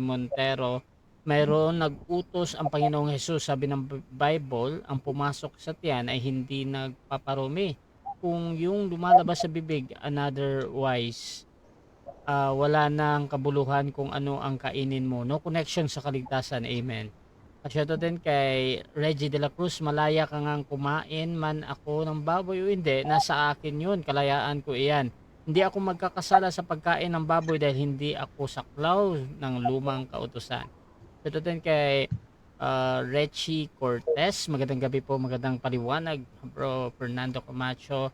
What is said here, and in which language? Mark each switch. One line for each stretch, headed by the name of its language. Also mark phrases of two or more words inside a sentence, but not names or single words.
Filipino: Montero, mayroon nag-utos ang Panginoong Jesus, sabi ng Bible, ang pumasok sa tiyan ay hindi nagpaparumi. Kung yung lumalabas sa bibig, otherwise, wala nang kabuluhan kung ano ang kainin mo.
English: No connection
Filipino: sa kaligtasan. Amen. At shoutout din kay Reggie de la Cruz, malaya ka ngang kumain man ako ng baboy o hindi, nasa akin yun, kalayaan ko iyan. Hindi ako magkakasala sa pagkain ng baboy dahil hindi ako saklaw ng lumang kautusan. Shoutout din kay Rechi Cortez, magandang gabi po, magandang paliwanag bro Fernando Camacho.